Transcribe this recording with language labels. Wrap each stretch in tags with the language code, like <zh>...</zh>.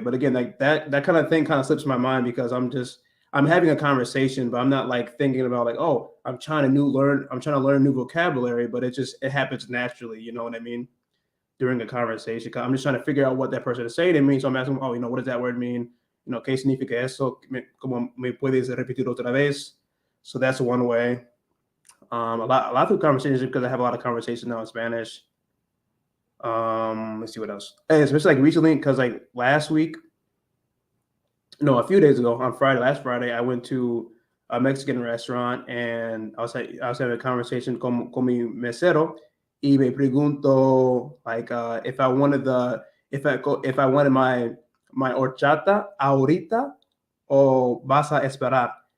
<en>But again, like that kind of thing kind of slips my mind because I'm having a conversation, but I'm not like thinking about like, oh, I'm trying to learn new vocabulary, but it happens naturally. You know what I mean? During a conversation, I'm just trying to figure out what that person is saying to me. So I'm asking, oh, what does that word mean?</en> <es>¿Qué significa eso? ¿Cómo me puedes repetir otra vez?</es> <en>So that's one way. A lot of conversations because I have a lot of conversations now in Spanish. Let's see what else. And especially like recently, because like last week, no, a few days ago on last Friday, I went to a Mexican restaurant and I was having a conversation</en> <es>con mi mesero y me pregunto</es> <en>like if I wanted if I wanted my horchata</en> <es>ahorita o vas a esperar.</es>